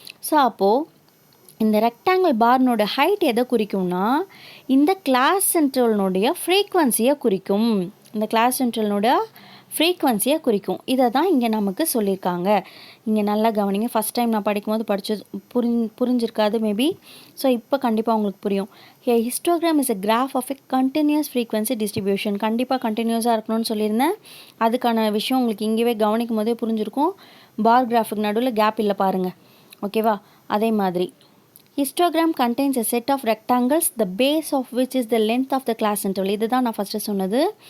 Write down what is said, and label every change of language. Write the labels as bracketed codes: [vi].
[ta] So அப்போது இந்த rectangle பார்னோட height எதை குறிக்கும்னா இந்த கிளாஸ் இன்டர்வல்னுடைய ஃப்ரீக்வன்சியை குறிக்கும். இந்த கிளாஸ் இன்டர்வல்னோட ஃப்ரீக்வன்சியை குறிக்கும். இதை தான் இங்கே நமக்கு சொல்லியிருக்காங்க. இங்கே நல்லா கவனிங்க. ஃபஸ்ட் டைம் நான் படிக்கும்போது புரிஞ்சிருக்காது மேபி. ஸோ இப்போ கண்டிப்பாக உங்களுக்கு புரியும். [en] Histogram is a graph of a continuous frequency distribution. [ta] கண்டிப்பாக கண்டினியூஸாக இருக்கணும்னு சொல்லியிருந்தேன். அதுக்கான விஷயம் உங்களுக்கு இங்கேவே கவனிக்கும் போதே புரிஞ்சிருக்கும். பார் கிராஃபுக்கு நடுவில் கேப் இல்லை பாருங்கள். ஓகேவா? அதே மாதிரி [en] histogram contains a set of rectangles the base of which is the length of the class interval. [ta] இதுதான் நான் ஃபஸ்ட்டு சொன்னது.